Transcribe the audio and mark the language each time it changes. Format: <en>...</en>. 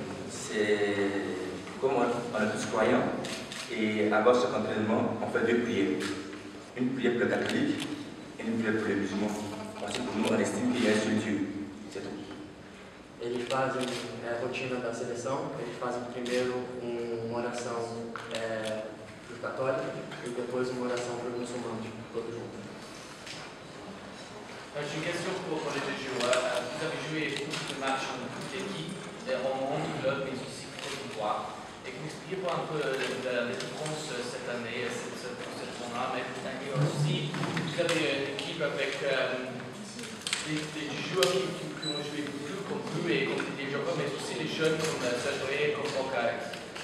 <fr>C'est comme on est tous croyants, et avant chaque entraînement, on fait 2 prières. Une prière pour les catholiques et une prière pour les musulmans. Parce que pour nous, on estime qu'il y a un seul Dieu. C'est tout.</fr> <pt>Eles fazem a rotina da seleção, eles fazem primeiro uma oração para os católicos e depois uma oração para os muçulmanos, todos juntos.</pt> <fr>J'ai une question pour les 2 joueurs. Vous avez joué beaucoup de matchs en toute l'équipe, en monde club, mais aussi Côte d'Ivoire. Et que vous expliquez un peu la différence cette année, cette tournoi, mais vous avez aussi vous avez une équipe avec des joueurs qui ont joué plus comme vous et comme des joueurs, mais aussi les jeunes comme Sabri, comme Conférence.</fr>